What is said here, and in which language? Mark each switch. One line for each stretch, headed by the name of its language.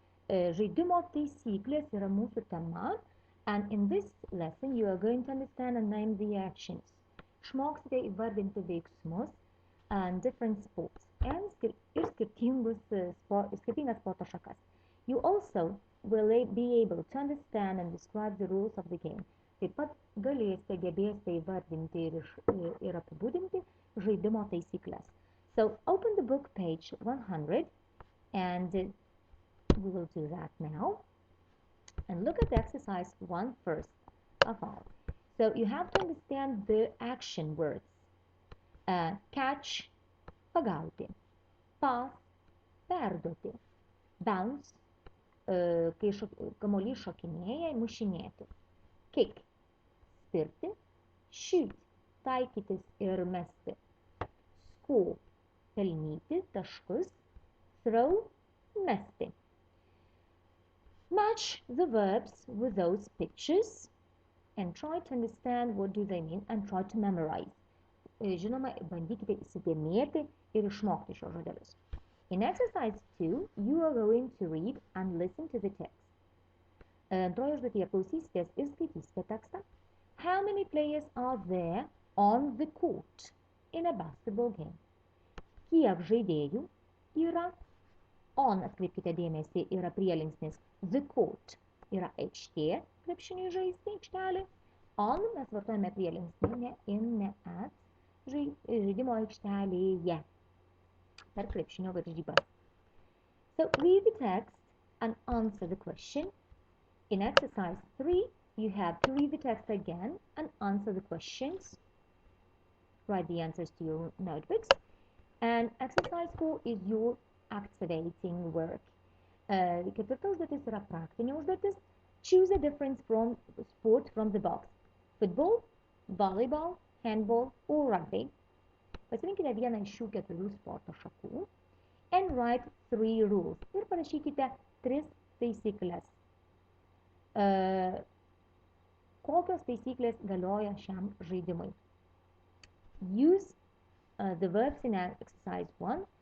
Lithuanian: Žaidimo taisyklės yra mūsų tema,
English: and in this lesson you are going to understand and name the actions.
Lithuanian: Išmoksite įvardinti veiksmus
English: and different sports
Lithuanian: ir skirtingas sporto šakas.
English: You also will be able to understand and describe the rules of the game.
Lithuanian: Taip pat gebėsite įvardinti ir apibūdinti žaidimo taisyklės.
English: So open the book page 100 and we will do that now. And look at exercise 1 first of all. So you have to understand the action words.
Lithuanian: Catch, pagauti. Pass, perduoti. Bounce, kai kamuolys šokinėja, mušinėti. Kick, spirti. Shoot, taikytis ir mesti. Score, pelnyti taškus. Throw, mesti.
English: Match the verbs with those pictures and try to understand what do they mean and try to memorize.
Lithuanian: Žinoma, bandykite įsidėmėti ir išmokti šios žodelius.
English: In exercise 2, you are going to read and listen to the text.
Lithuanian: Antroje užduotyje klausysitės ir skaitysite tekstą.
English: How many players are there on the court in a basketball game?
Lithuanian: Kiek žaidėjų yra? On, atkreipkite dėmesį, yra prielinksnis.
English: The court
Lithuanian: yra aikštė, krepšiniui žaisti, aikštelė. On mes vartojame prielinksnį, ne in, ne at, žaidimo aikštelėje per krepšinio varžybas.
English: So read the text and answer the question. In exercise 3, you have to read the text again and answer the questions. Write the answers to your notebooks. And exercise 4 is your activating work.
Lithuanian: Ketvirta užduotis yra praktinė užduotis.
English: Choose a different sport from the box. Football, volleyball, handball or rugby.
Lithuanian: Pasirinkite vieną iš šių 4 sporto šakų.
English: And write 3 rules.
Lithuanian: Ir parašykite 3 taisyklės. Kokios taisyklės galioja šiam žaidimui?
English: Use the verbs in exercise 1.